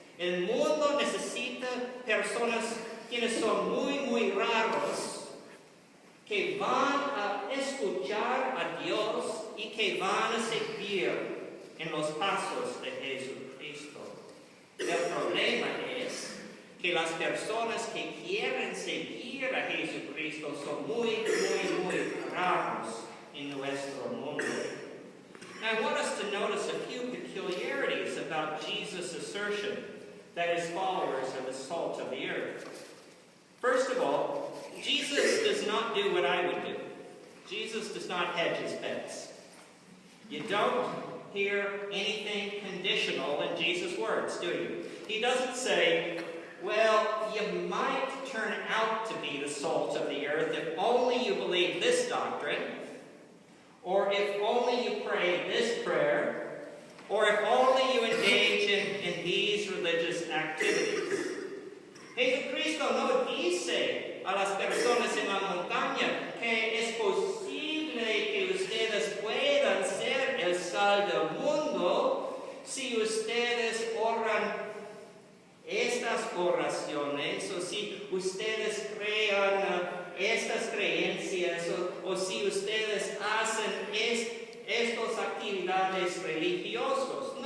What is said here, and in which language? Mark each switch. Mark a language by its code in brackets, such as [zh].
[es] El mundo necesita personas quienes son muy raros, que van a escuchar a Dios y que van a seguir en los pasos de Jesucristo. El problema es que las personas que quieren seguir a Jesucristo son muy raros en nuestro mundo. [en] Now, I want us to notice a few peculiarities about Jesus' assertion that his followers are the salt of the earth. First of all, Jesus does not do what I would do. Jesus does not hedge his bets. You don't hear anything conditional in Jesus' words, do you? He doesn't say, well, you might turn out to be the salt of the earth if only you believe this doctrine, or if only you pray this prayer, or if only you engage in these religious activities. [es] Jesucristo no dice a las personas en la montaña que es posible que ustedes puedan ser el sal del mundo si ustedes oran estas oraciones, o si ustedes crean estas creencias, o si ustedes hacen estas actividades religiosas.